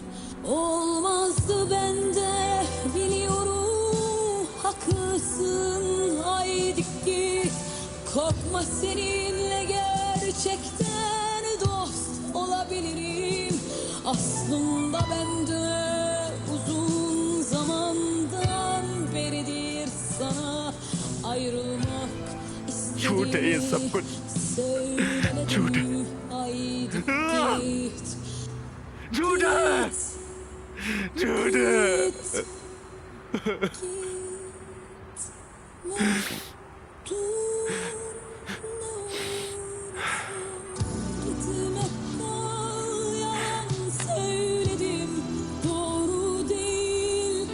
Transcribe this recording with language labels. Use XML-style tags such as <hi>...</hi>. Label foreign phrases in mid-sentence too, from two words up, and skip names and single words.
<tr>Olmazdı bende biliyorum, haklısın, haydi git. Korkma, seninle gerçekten dost olabilirim. Aslında bende uzun zamandan beridir sana ayrılmak</tr> <hi>झूठ है ये सब</hi> <tr>istedim.</tr> <hi>कुछ।</hi> <tr>Söylemedim,</tr> <hi>झूठ है।</hi> <tr>haydi git.</tr> <hi>झूठ है, झूठ है।</hi> <tr>Gitme, yalan söyledim, doğru değil.</tr>